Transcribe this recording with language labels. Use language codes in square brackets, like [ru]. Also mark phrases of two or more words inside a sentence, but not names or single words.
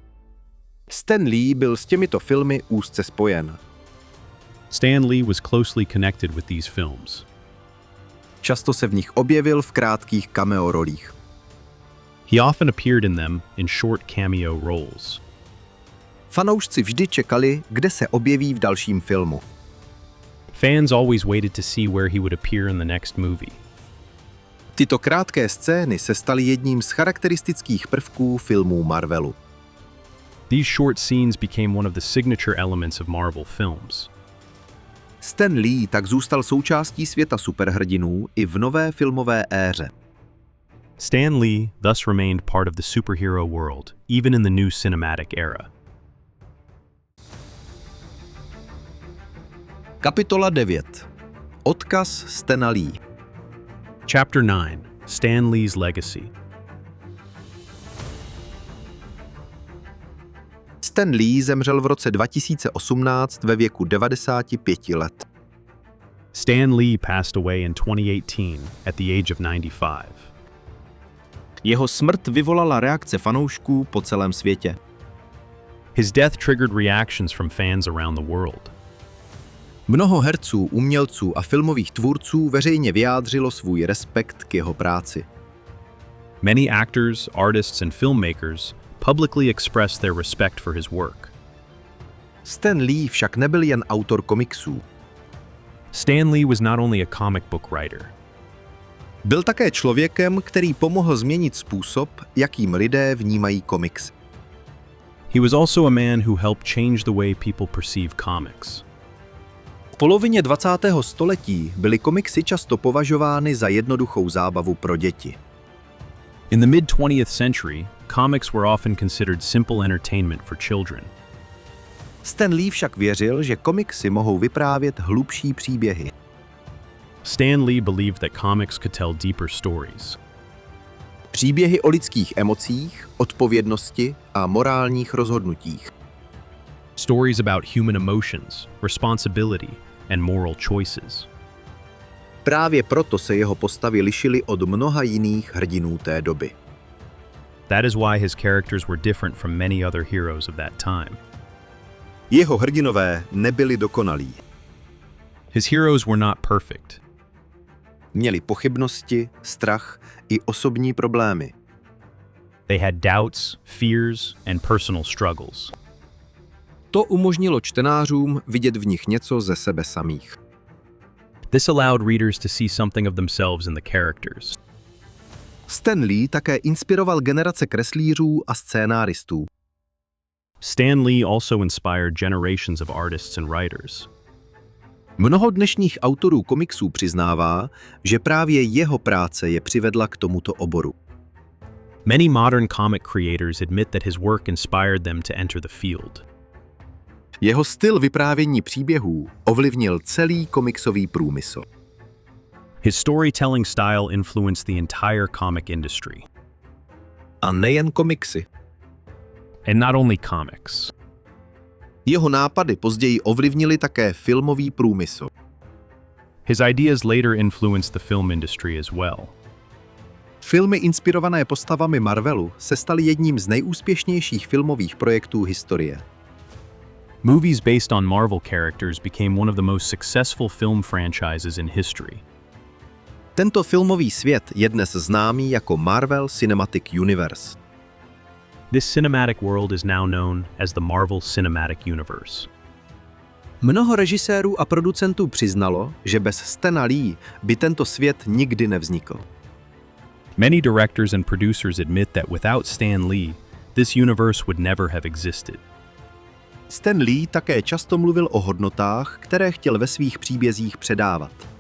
[cs] Stan Lee byl s těmito filmy úzce spojen. [en] Stan Lee was closely connected with these films. [cs] Často se v nich objevil v krátkých cameo rolích. [en] He often appeared in them in short cameo roles. [cs] Fanoušci vždy čekali, kde se objeví v dalším filmu. [en] Fans always waited to see where he would appear in the next movie. [cs] Tyto krátké scény se staly jedním z charakteristických prvků filmů Marvelu. [en] These short scenes became one of the signature elements of Marvel films. [cs] Stan Lee tak zůstal součástí světa superhrdinů i v nové filmové éře. [en] Stan Lee thus remained part of the superhero world, even in the new cinematic era. [cs] Kapitola 9. Odkaz Stana Lee. [en] Chapter 9. Stan Lee's Legacy. [cs] Stan Lee zemřel v roce 2018 ve věku 95 let. [en] Stan Lee passed away in 2018 at the age of 95. [cs] Jeho smrt vyvolala reakce fanoušků po celém světě. [en] His death triggered reactions from fans around the world. [cs] Mnoho herců, umělců a filmových tvůrců veřejně vyjádřilo svůj respekt k jeho práci. [en] Many actors, artists, and filmmakers publicly expressed their respect for his work. [cs] Stan Lee však nebyl jen autor komiksů. [en] Stan Lee was not only a comic book writer. [cs] Byl také člověkem, který pomohl změnit způsob, jakým lidé vnímají komiks. [en] He was also a man who helped change the way people perceive comics. [cs] V polovině 20. století byly komiksy často považovány za jednoduchou zábavu pro děti. [en] In the mid-20th century, comics were often considered simple entertainment for children. [cs] Stan Lee však věřil, že komiksy mohou vyprávět hlubší příběhy. [en] Stan Lee believed that comics could tell deeper stories. [cs] Příběhy o lidských emocích, odpovědnosti a morálních rozhodnutích. [en] Stories about human emotions, responsibility, and moral choices. [cs] Právě proto se jeho postavy lišily od mnoha jiných hrdinů té doby. [en] That is why his characters were different from many other heroes of that time. [cs] Jeho hrdinové nebyli dokonalí. [en] His heroes were not perfect. [cs] Měli pochybnosti, strach i osobní problémy. [en] They had doubts, fears, and personal struggles. [cs] To umožnilo čtenářům vidět v nich něco ze sebe samých. [en] This allowed readers to see something of themselves in the characters. [cs] Stan Lee také inspiroval generace kreslířů a scénáristů. [en] Stan Lee also inspired generations of artists and writers. [cs] Mnoho dnešních autorů komiksů přiznává, že právě jeho práce je přivedla k tomuto oboru. [en] Many modern comic creators admit that his work inspired them to enter the field. [cs] Jeho styl vyprávění příběhů ovlivnil celý komiksový průmysl. [en] His storytelling style influenced the entire comic industry. [cs] A nejen komiksy. [en] And not only comics. [cs] Jeho nápady později ovlivnily také filmový průmysl. [en] His ideas later influenced the film industry as well. [cs] Filmy inspirované postavami Marvelu se staly jedním z nejúspěšnějších filmových projektů historie. [en] Movies based on Marvel characters became one of the most successful film franchises in history. [cs] Tento filmový svět je dnes známý jako Marvel Cinematic Universe. [en] This cinematic world is now known as the Marvel Cinematic Universe. [cs] Mnoho režisérů a producentů přiznalo, že bez Stana Lee by tento svět nikdy nevznikl. [en] Many directors and producers admit that without Stan Lee, this universe would never have existed. [cs] Stan Lee také často mluvil o hodnotách, které chtěl ve svých příbězích předávat.